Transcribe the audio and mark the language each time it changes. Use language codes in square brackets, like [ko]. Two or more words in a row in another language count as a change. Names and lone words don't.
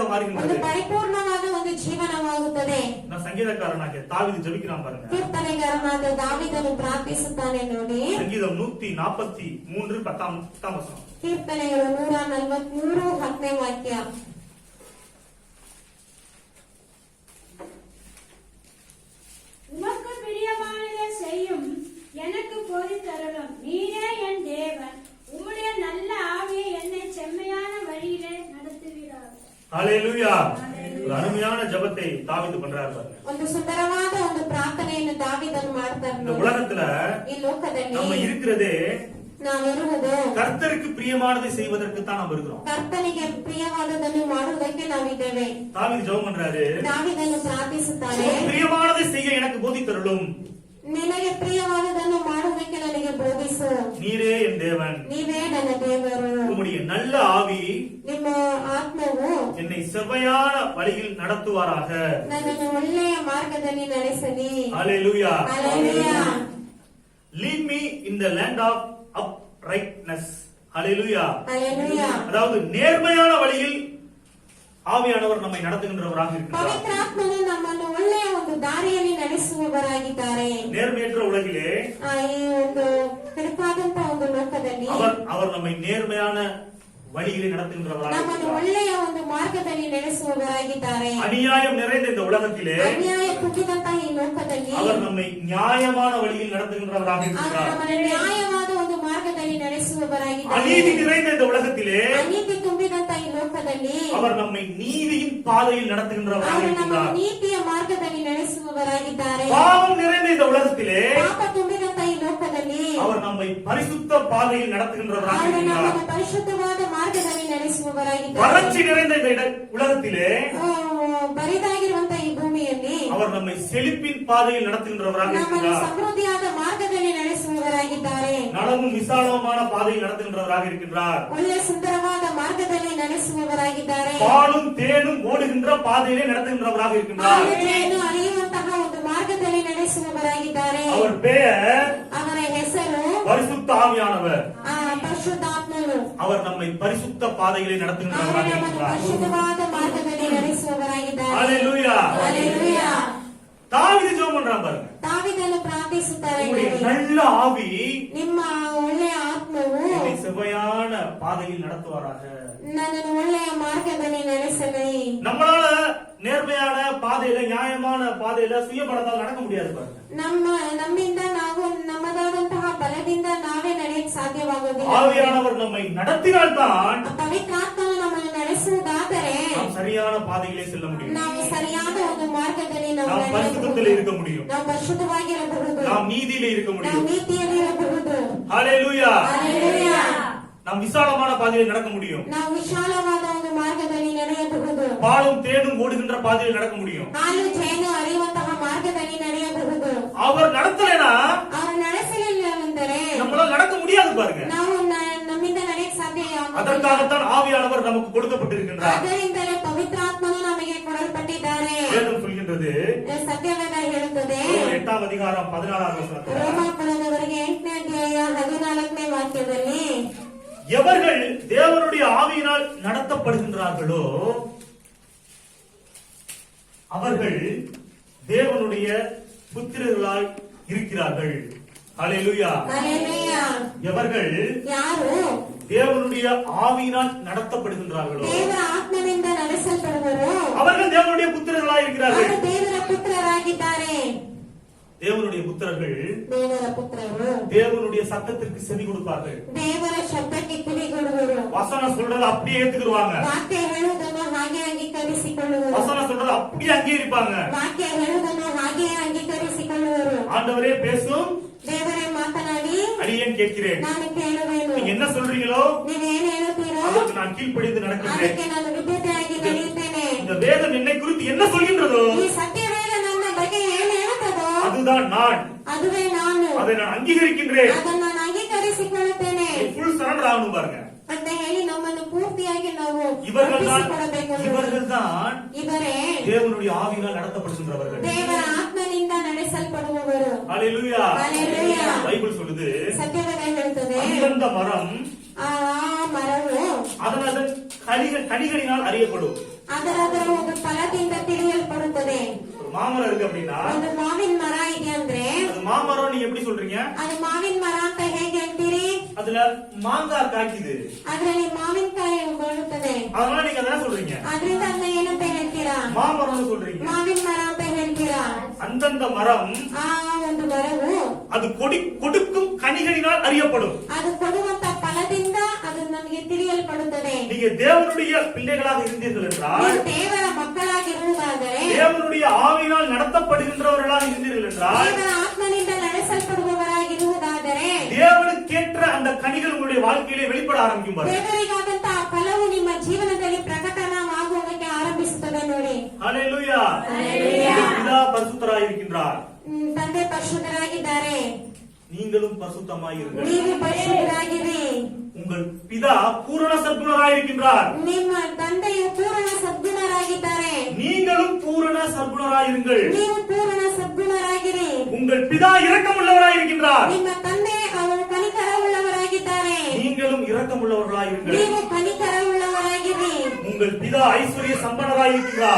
[kn] ಒಂದು [ta] மாறுகின்றது. [kn] ಪರಿಪೂರ್ಣವಾದ ಒಂದು ಜೀವನವಾಗುತ್ತದೆ. [ta] நான் சங்கீதக்காரனாகிய தாவீது ஜெபிக்கிறான் பாருங்க. [kn] ಕೀರ್ತನೆಗಾರನಾದ ದಾವೀದನು ಪ್ರಾರ್ಥಿಸುತ್ತಾನೆ ನೋಡಿ. [ta] சங்கீதம் 143 10 வசனம். [kn] ಕೀರ್ತನೆಗಳು 143 10ನೇ ವಾಕ್ಯ. [ta] உமக்கு பிரியமானதை செய்யும், எனக்கு போதித்தருளும். நீரே என் தேவன், உம்முடைய நல்ல ஆவியை என்னை செம்மையான வழியிலே நடத்துவீராக. ஹalleluya. ஒரு அருமையான ஜெபத்தை தாவீது பண்றாரு பாருங்க. [kn] ಒಂದು ಸುಂದರವಾದ ಒಂದು ಪ್ರಾರ್ಥನೆಯನ್ನು ದಾವೀದನು ಮಾಡ್ತಾರೆ [ta] இந்த [kn] ನೋಡಿ. [ta] உலகத்துல [kn] ಈ ಲೋಕದಲ್ಲಿ [ta] நம்ம இருக்கிறதே [kn] ನಾವಿರುವುದು [ta] கர்த்தருக்கு பிரியமானதை செய்வதற்கு தான் நாம் இருக்கிறோம். [kn] ಕರ್ತನಿಗೆ ಪ್ರಿಯವಾದದನ್ನು ಮಾಡುವುದಕ್ಕೆ ನಾವಿದ್ದೇವೆ. [ta] தாவீது ஜெபம் பண்றாரு. [kn] ದಾವೀದನು ಪ್ರಾರ್ಥಿಸುತ್ತಾನೆ, [ta] பிரியமானதை செய்ய எனக்கு போதித்தருளும். [kn] ನಿನಗೆ ಪ್ರಿಯವಾದದನ್ನು ಮಾಡುವುದಕ್ಕೆ ನನಗೆ ಬೋಧಿಸು. [ta] நீரே என் தேவன், [kn] ನೀವೇ ನನ್ನ ದೇವರು. [ta] உம்முடைய நல்ல ஆவி [kn] ನಿಮ್ಮ ಆತ್ಮವು [ta] என்னை செவ்வையான வழியில் நடத்துவாராக. [kn] ನನ್ನನ್ನು ಒಳ್ಳೆಯ ಮಾರ್ಗದಲ್ಲಿ ನಡೆಸಲಿ. [ta] ஹalleluya. [kn] ಹಲ್ಲೆಲೂಯಾ. [en] Lead me in the land of uprightness. [ta] ஹalleluya. [kn] ಹಲ್ಲೆಲೂಯಾ. [ta] அதாவது நேர்மையான வழியில் ஆவியானவர் நம்மை நடத்துகின்றவராக இருக்கிறார். [kn] ಪವಿತ್ರಾತ್ಮನು ನಮ್ಮನ್ನು ಒಳ್ಳೆಯ ಒಂದು ದಾರಿಯಲ್ಲಿ ನಡೆಸುವವರಾಗಿದ್ದಾರೆ. [ta] நேர்மையற்ற உலகிலே [kn] ಈ ಒಂದು ಕೆಡುಕಾದಂತ ಒಂದು ಲೋಕದಲ್ಲಿ [ta] அவர் நம்மை நேர்மையான வழியிலே நடத்துகின்றவராக [kn] ನಮ್ಮನ್ನು [ta] இருக்கிறார். [kn] ಒಳ್ಳೆಯ ಒಂದು ಮಾರ್ಗದಲ್ಲಿ ನಡೆಸುವವರಾಗಿದ್ದಾರೆ. [ta] அநியாயம் நிறைந்த இந்த உலகத்திலே [kn] ಅನ್ಯಾಯ ಕುಗ್ಗಿದಂತಹ ಈ ಲೋಕದಲ್ಲಿ [ta] அவர் நம்மை நியாயமான வழியில் நடத்துகின்றவராக [kn] ಅವರು [ta] இருக்கிறார். [kn] ನಮ್ಮನ್ನು ನ್ಯಾಯವಾದ ಒಂದು ಮಾರ್ಗದಲ್ಲಿ ನಡೆಸುವವರಾಗಿದ್ದಾರೆ. [ta] அநீதி நிறைந்த இந்த உலகத்திலே [kn] ಅನೀತಿ ತುಂಬಿದಂತ ಈ ಲೋಕದಲ್ಲಿ [ta] அவர் நம்மை நீதியின் பாதையில் நடத்துகின்றவராக [kn] ಅವರು ನಮ್ಮನ್ನು [ta] இருக்கிறார். [kn] ನೀತಿಯ ಮಾರ್ಗದಲ್ಲಿ ನಡೆಸುವವರಾಗಿದ್ದಾರೆ. [ta] பாவம் நிறைந்த இந்த உலகத்திலே [kn] ಪಾಪ ತುಂಬಿದಂತ ಈ ಲೋಕದಲ್ಲಿ [ta] அவர் நம்மை பரிசுத்த பாதையில் நடத்துகின்றவராக [kn] ಅವರು [ta] இருக்கிறார். [kn] ನಮ್ಮನ್ನು ಪರಿಶುದ್ಧವಾದ ಮಾರ್ಗದಲ್ಲಿ ನಡೆಸುವವರಾಗಿದ್ದಾರೆ. [ta] வறட்சி நிறைந்த இந்த உலகத்திலே [kn] ಬರಿದಾಗಿರುವಂತ ಈ ಭೂಮಿಯಲ್ಲಿ [ta] அவர் நம்மை செழிப்பின் பாதையில் நடத்துகின்றவராக [kn] ನಮ್ಮನ್ನು [ta] இருக்கிறார். [kn] ಸಮೃದ್ಧಿಯಾದ ಮಾರ್ಗದಲ್ಲಿ ನಡೆಸುವ ನಡೆಸುವವರಾಗಿದ್ದಾರೆ. [ta] நலமும் விசாலமான பாதையில் நடத்துகின்றவராக இருக்கின்றார். [kn] ಒಳ್ಳೆ ಸುಂದರವಾದ ಮಾರ್ಗದಲ್ಲಿ ನಡೆಸುವವರಾಗಿದ್ದಾರೆ. [ta] பாலும் தேனும் ஓடுகின்ற பாதையிலே நடத்துகின்றவராக இருக்கின்றார். [kn] ಹಾಲು ಜೇನು ಹರಿಯುವಂತಹ ಒಂದು ಮಾರ್ಗದಲ್ಲಿ ನಡೆಸುವವರಾಗಿದ್ದಾರೆ. [ta] அவர் பெயர் [kn] ಅವರ ಹೆಸರು [ta] பரிசுத்த ஆவியானவர். [kn] ಪರಿಶುದ್ಧಾತ್ಮನು. [ta] அவர் நம்மை பரிசுத்த பாதையிலே [kn] ಅವರು [ta] நடத்துகின்றவராக [kn] ನಮ್ಮನ್ನು [ta] இருக்கின்றார். [kn] ಪರಿಶುದ್ಧವಾದ ಮಾರ್ಗದಲ್ಲಿ ನಡೆಸುವವರಾಗಿದ್ದಾರೆ. [ta] ஹalleluya. [kn] ಹಲ್ಲೆಲೂಯಾ. [ta] தாவீது ஜெபம் பண்றான் பாருங்க. [kn] தாவೀದನು ಪ್ರಾರ್ಥಿಸುತ್ತಾರೆ. [ta] உங்களுடைய நல்ல ஆவி [kn] ನಿಮ್ಮ ಒಳ್ಳೆಯ ಆತ್ಮವು [ta] என்னை செவ்வையான பாதையில் நடத்துவாராக. [kn] ನನ್ನನ್ನು ಒಳ್ಳೆಯ ಮಾರ್ಗದಲ್ಲಿ ನಡೆಸಲಿ. [ta] நம்மளால நேர்மையான பாதையில நியாயமான பாதையில சுயபலத்தால் நடக்க முடியாது பாருங்க. [kn] ನಮ್ಮಿಂದ ನಾವು ನಮ್ಮದಾದಂತಹ ಬಲದಿಂದ ನಾವೇ ನಡೆಯಕ್ಕೆ ಸಾಧ್ಯವಾಗುವುದಿಲ್ಲ. [ta] ஆவியானவர் நம்மை நடத்தினால்தான் [kn] ಪವಿತ್ರಾತ್ಮನು ನಮ್ಮನ್ನು ನಡೆಸುವುದಾದರೆ [ta] நாம் சரியான பாதையிலே செல்ல முடியும். [kn] ನಾವು ಸರಿಯಾದ ಒಂದು ಮಾರ್ಗದಲ್ಲಿ ನಾವು [ta] நாம் பரிசுத்தத்திலே இருக்க முடியும். [kn] ನಾವು ಪರಿಶುದ್ಧವಾಗಿರಬಹುದು. [ta] நாம் நீதியிலே இருக்க [kn] ನಾವು [ta] முடியும். [kn] ನೀತಿಯಲ್ಲಿರಬಹುದು. [ta] ஹalleluya. [kn] ಹಲ್ಲೆಲೂಯಾ. [ta] நாம் விசாலமான பாதையில் நடக்க முடியும். [kn] ನಾವು ವಿಶಾಲವಾದ ಒಂದು ಮಾರ್ಗದಲ್ಲಿ ನಡೆಯಬಹುದು. [ta] பாலும் தேனும் ஓடுகின்ற பாதையில் நடக்க முடியும். [kn] ಹಾಲು ಜೇನು ಹರಿಯುವಂತಹ ಮಾರ್ಗದಲ್ಲಿ ನಡೆಯಬಹುದು. [ta] அவர் நடத்தலைனா [kn] ಅವರು ನಡೆಸಲಿಲ್ಲವೆಂದರೆ [ta] நம்மளால நடக்க முடியாது பாருங்க. [kn] ನಾವು ನಮ್ಮಿಂದ ನಡೆಯಕ್ಕೆ ಸಾಧ್ಯ [ta] அதற்காகத்தான் ஆவியானவர் நமக்கு கொடுக்கப்பட்டிருக்கின்றார். [kn] ಅದರಿಂದಲೇ ಪವಿತ್ರಾತ್ಮನು ನಮಗೆ ಕೊಡಲ್ಪಟ್ಟಿದ್ದಾರೆ. [ta] வேதம் சொல்கின்றது [kn] ಸತ್ಯವೇದ ಹೇಳುತ್ತದೆ. [ta] 8ஆம் அதிகாரம் 16ஆம் வசனத்தில் [kn] ರೋಮಾಪುರದವರೆಗೆ 8ನೇ ಅಧ್ಯಾಯ 14ನೇ ವಾಕ್ಯದಲ್ಲಿ [ta] எவர்கள் தேவனுடைய ஆவியினால் நடத்தப்படுகின்றார்களோ அவர்கள் தேவனுடைய புத்திரர்களாய் இருக்கிறார்கள். ஹalleluya. ஹல்லேலூயா. எவர்கள் [kn] ಯಾರು [ta] தேவனுடைய ஆவியினால் நடத்தப்படுகின்றார்களோ [kn] ದೇವರ ಆತ್ಮದಿಂದ ನಡೆಸಲ್ಪಡುವರು [ta] அவர்கள் தேவனுடைய புத்திரர்களாய் இருக்கிறார்கள். [kn] ಅವರು ದೇವರ ಪುತ್ರರಾಗಿದ್ದಾರೆ. [ta] தேவனுடைய புத்திரர்கள் [kn] ದೇವರ ಪುತ್ರರು [ta] தேவனுடைய சத்தத்திற்கு செவி கொடுப்பார்கள். [kn] ದೇವರ ಶಬ್ದಕ್ಕೆ ಕಿವಿಗೊಡುವರು. [ta] வசனம் சொல்றதை அப்படியே ஏத்துக்குவாங்க. [kn] ವಾಕ್ಯ ಹೇಳುವುದನ್ನು ಹಾಗೆ ಅಂಗೀಕರಿಸಿಕೊಳ್ಳುವರು. [ta] வசனம் சொல்றதை அப்படியே அங்கீகரிப்பாங்க. [kn] ವಾಕ್ಯ ಹೇಳುವುದನ್ನು ಹಾಗೆ ಅಂಗೀಕರಿಸಿಕೊಳ್ಳುವರು. [ta] ஆண்டவரே பேசும், [kn] ದೇವರೇ ಮಾತನಾಡಿ [ta] அடியேன் கேட்கிறேன். [kn] ನಾನು ಕೇಳುವೆನು. [ta] நீங்க என்ன சொல்றீங்களோ [kn] ನೀವೇನು ಹೇಳುತ್ತೀರೋ [ta] அதற்கு நான் கீழ்ப்படிந்து நடக்கின்றேன். [kn] ಅದಕ್ಕೆ ನಾನು ವಿದ್ಯುತೆಯಾಗಿ ನಡೆಯುತ್ತೇನೆ. [ta] இந்த வேதம் என்னை குறித்து என்ன சொல்கின்றதோ [kn] ಈ ಸತ್ಯವೇದ ನನ್ನ ಬಗ್ಗೆ ಏನು ಹೇಳುತ್ತದೋ [ta] அதுதான் நான். [kn] ಅದುವೇ ನಾನು. [ta] அதை நான் அங்கீகரிக்கின்றேன். [kn] ಅದನ್ನು ನಾನು ಅಂಗೀಕರಿಸಿಕೊಳ್ಳುತ್ತೇನೆ [en] full surrender [ta] ஆகணும் பாருங்க. [kn] ಅಂತ ಹೇಳಿ ನಮ್ಮನ್ನು ಪೂರ್ತಿಯಾಗಿ ನಾವು [ta] இவர்கள் [kn] ಅರ್ಪಿಸಿಕೊಳ್ಳಬೇಕು. [ta] தான் [kn] ಇವರೇ [ta] தேவனுடைய ஆவியினால் நடத்தப்படுகின்றவர்கள். [kn] ದೇವರ ಆತ್ಮನಿಂದ ನಡೆಸಲ್ಪಡುವವರು. [ta] ஹalleluya. ஹல்லேலூயா. பைபிள் சொல்லுது [kn] ಸತ್ಯವೇದ ಹೇಳುತ್ತದೆ. [ta] அந்த மரம் [kn] ಆ ಮರವು [ta] அதன் கனிகளினால் அறியப்படும். [kn] ಅದರ ಒಂದು ಫಲದಿಂದ ತಿಳಿಯಲ್ಪಡುತ್ತದೆ. [ta] ஒரு மாமரம் இருக்கு அப்படின்னா [kn] ಒಂದು ಮಾವಿನ ಮರ ಇದೆ ಅಂದ್ರೆ [ta] அது மாமரம் நீங்க எப்படி சொல்றீங்க? [kn] ಅದು ಮಾವಿನ ಮರ ಅಂತ ಹೇಗೆ ಹೇಳ್ತೀರಿ? [ta] அதுல மாங்காய் காய்க்குது, [kn] ಅದರಲ್ಲಿ ಮಾವಿನಕಾಯಿ ಬರುತ್ತದೆ. [ta] அதனால நீங்க அதான் சொல்றீங்க. [kn] ಅದರಿಂದ ಅದನ್ನ ಏನಂತ ಹೇಳ್ತೀರಾ? [ta] மாமரம்னு சொல்றீங்க. [kn] ಮಾವಿನ ಮರ ಅಂತ ಹೇಳ್ತೀರಾ? [ta] அந்தந்த மரம் [kn] ಆ ಒಂದು ಮರವು [ta] அது கொடுக்கும் கனிகளினால் அறியப்படும். [kn] ಅದು ಕೊಡುವಂತ ಫಲದಿಂದ ಅದು ನಮಗೆ ತಿಳಿಯಲ್ಪಡುತ್ತದೆ. [ta] நீங்க தேவனுடைய பிள்ளைகளாக இருந்தீர்கள் என்றால், [kn] ನೀವು ದೇವರ ಮಕ್ಕಳಾಗಿರುವುದಾದರೆ, [ta] தேவனுடைய ஆவியினால் நடத்தப்படுகின்றவர்களாக இருந்தீர்கள் என்றால், [kn] ದೇವರ ಆತ್ಮನಿಂದ ನಡೆಸಲ್ಪಡುವವರಾಗಿರುವುದಾದರೆ [ta] தேவனுக்கேற்ற அந்த கனிகள் உங்களுடைய வாழ்க்கையிலே வெளிப்பட ஆரம்பிக்கும் பாருங்க. [kn] ದೇವರಿಗಾದಂತಹ ಫಲವು ನಿಮ್ಮ ಜೀವನದಲ್ಲಿ ಪ್ರಕಟವಾಗುವುದಕ್ಕೆ ಆರಂಭಿಸುತ್ತದೆ ನೋಡಿ. [ta] ஹalleluya. [kn] ஹல்லேலூயா. [ta] பிதா பரிசுத்தராய் இருக்கின்றார். [kn] ತಂದೆ ಪರಿಶುದ್ಧರಾಗಿದ್ದಾರೆ. [ta] நீங்களும் பரிசுத்தமாய் இருங்கள். [kn] ನೀವು ಪರಿಶುದ್ಧರಾಗಿರಿ. [ta] உங்கள் பிதா பூரண சத்குணராய் இருக்கின்றார். [kn] ನಿಮ್ಮ ತಂದೆಯು ಪೂರ್ಣ ಸದ್ಗುಣರಾಗಿದ್ದಾರೆ. [ta] நீங்களும் பூரண சத்குணராய் இருங்கள். [kn] ನೀವು ಪೂರ್ಣ ಸದ್ಗುಣರಾಗಿರಿ. [ta] உங்கள் பிதா இரக்கமுள்ளவராய் இருக்கின்றார். [kn] ನಿಮ್ಮ ತಂದೆ ಅವರು ಕನಿಕರವುಳ್ಳವರಾಗಿದ್ದಾರೆ. [ta] நீங்களும் இரக்கமுள்ளவர்களாய் இருங்கள். [kn] ನೀವು ಕನಿಕರವುಳ್ಳವರಾಗಿರಿ. [ta] உங்கள் பிதா ஐஸ்வர்ய சம்பனராய் இருக்கிறார்.